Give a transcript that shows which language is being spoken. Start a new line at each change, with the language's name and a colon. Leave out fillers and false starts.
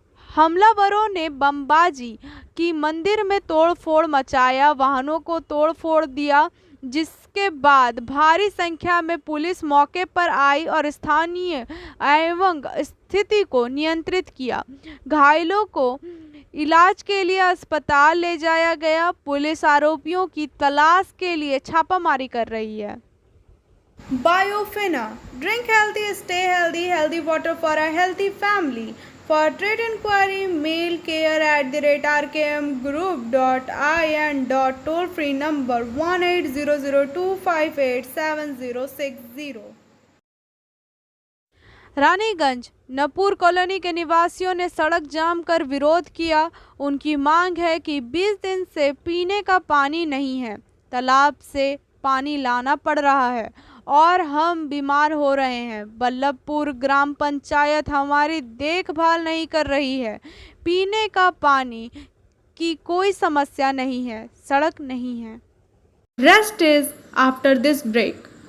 Hindi: हमलावरों ने बमबाजी की, मंदिर में तोड़फोड़ मचाया, वाहनों को तोड़फोड़ दिया, जिसके बाद भारी संख्या में पुलिस मौके पर आई और स्थानीय एवं स्थिति को नियंत्रित किया। घायलों को इलाज के लिए अस्पताल ले जाया गया। पुलिस आरोपियों की तलाश के लिए छापामारी कर रही है।
English: Biofina, drink healthy, stay healthy, healthy water for a healthy family. For trade inquiry, mail care@rkmgroup.in. Toll free number 180025876060।
Hindi: Raniganj नपूर colony के निवासियों ने सड़क जाम कर विरोध किया। उनकी मांग है कि 20 दिन से पीने का पानी नहीं है, तालाब से पानी लाना पड़ रहा है और हम बीमार हो रहे हैं। बल्लभपुर ग्राम पंचायत हमारी देखभाल नहीं कर रही है। पीने का पानी की कोई समस्या नहीं है, सड़क नहीं है।
English: Rest is after this break.